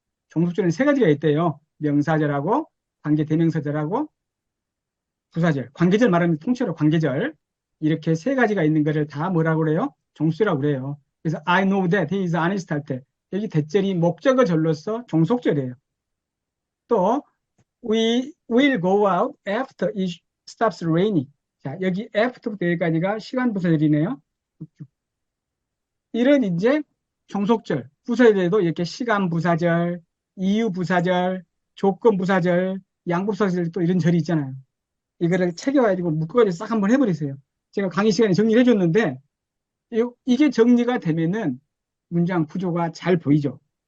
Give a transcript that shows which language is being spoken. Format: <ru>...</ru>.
<ko>종속절은 3가지가 있대요. 명사절하고 관계 대명사절하고 부사절. 관계절 말하면 통째로 관계절. 이렇게 3가지가 있는 것을 다 뭐라고 그래요? 종수라고 그래요. 그래서</ko> <en>I know that he is honest</en> <ko>할 때 여기 대절이 목적어절로서 종속절이에요. 또</ko> <en>we will go out after it stops raining.</en> <ko>자, 여기 after부터 여기까지가 시간 부사절이네요. 이런 이제 종속절, 부사절에도 이렇게 시간 부사절, 이유 부사절, 조건 부사절, 양보 부사절 또 이런 절이 있잖아요. 이거를 챙겨가지고 묶어가지고 싹 한번 해버리세요. 제가 강의 시간에 정리를 해줬는데 이게 정리가 되면은 문장 구조가 잘 보이죠.</ko>